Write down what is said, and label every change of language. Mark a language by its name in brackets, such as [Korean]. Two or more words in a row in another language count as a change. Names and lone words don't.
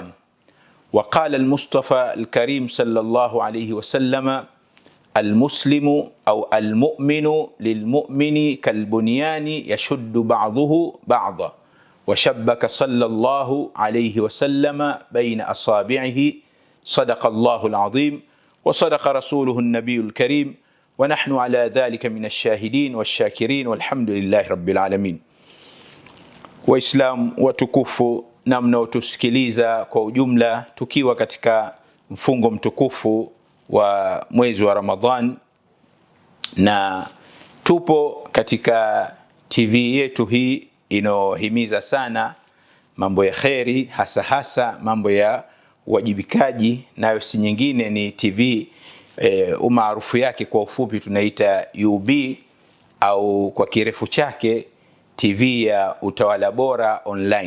[Arabic] وقال المصطفى الكريم صلى الله عليه وسلم: المسلم أو المؤمن للمؤمن كالبنيان يشد بعضه بعضا. وشبك صلى الله عليه وسلم بين أصابعه. صدق الله العظيم وصدق رسوله النبي الكريم، ونحن على ذلك من الشاهدين والشاكرين والحمد لله رب العالمين. [Swahili] Waislamu watukufu na mnaotusikiliza kwa ujumla, tukiwa katika mfungo mtukufu wa mwezi wa Ramadhan, na tupo katika TV yetu hii inohimiza sana mambo ya kheri, hasa mambo ya uwajibikaji, nayo si nyingine ni TV umaarufu yake kwa ufupi tunaita UB, au kwa kirefu chake TV ya Utawala Bora Online.